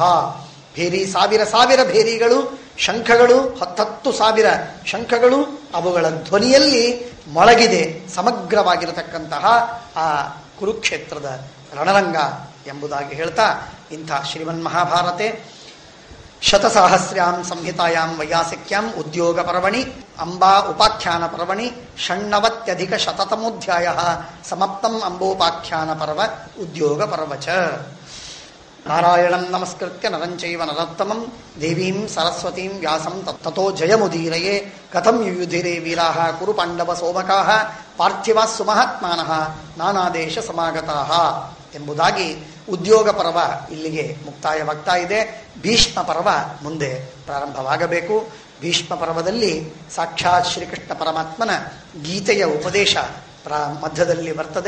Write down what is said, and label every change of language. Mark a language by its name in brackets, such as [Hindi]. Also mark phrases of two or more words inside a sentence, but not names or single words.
[Kannada] ಭೇರಿ ಸಾವಿರ ಭೇರಿಗಳು, ಶಂಖಗಳು 10,000 ಶಂಖಗಳು, ಅವುಗಳ ಧ್ವನಿಯಲ್ಲಿ ಮೊಳಗಿದೆ ಸಮಗ್ರವಾಗಿರತಕ್ಕಂತಹ ಆ ಕುರುಕ್ಷೇತ್ರದ ರಣರಂಗ ಎಂಬುದಾಗಿ ಹೇಳ್ತಾ, ಇಂಥ [Sanskrit] ಶ್ರೀಮನ್ಮಹಾಭಾರತೆ ಶತಸಾಹಸ್ರ್ಯಾಂ ಸಂಹಿತಾಯಾಂ ವೈಯಾಸಿಕ್ಯಾಂ ಉದ್ಯೋಗ ಪರ್ವಣಿ ಅಂಬಾ ಉಪಾಖ್ಯಾನ ಪರ್ವಣಿ 96 ಸಮಾಪ್ತಂ ಅಂಬೋಪಾಖ್ಯಾನ ಪರ್ವ ಉದ್ಯೋಗ ಪರ್ವಚ. ನಾರಾಯಣಂ ನಮಸ್ಕೃತ್ಯ ನರಂಚೈವ ನರೋತ್ತಮಂ ದೇವೀಂ ಸರಸ್ವತೀಂ ವ್ಯಾಸಂ ತತೋ ಜಯಮುದೀರಯೇ ಕಥಂ ಯುಯುಧಿರೇ ವೀರಾಃ ಕುರು ಪಾಂಡವ ಸೋಮಕಾಃ ಪಾರ್ಥಿವಾಃ ಸುಮಹಾತ್ಮಾನಃ ನಾನಾದೇಶ ಸಮಾಗತಾಃ [Kannada] ಎಂಬುದಾಗಿ ಉದ್ಯೋಗ ಪರ್ವ ಇಲ್ಲಿಗೆ ಮುಕ್ತಾಯವಾಗ್ತಾ ಇದೆ. ಭೀಷ್ಮ ಪರ್ವ ಮುಂದೆ ಪ್ರಾರಂಭವಾಗಬೇಕು. ಭೀಷ್ಮ ಪರ್ವದಲ್ಲಿ ಸಾಕ್ಷಾತ್ ಶ್ರೀಕೃಷ್ಣ ಪರಮಾತ್ಮನ ಗೀತೆಯ ಉಪದೇಶ ಮಧ್ಯದಲ್ಲಿ ಬರ್ತದೆ.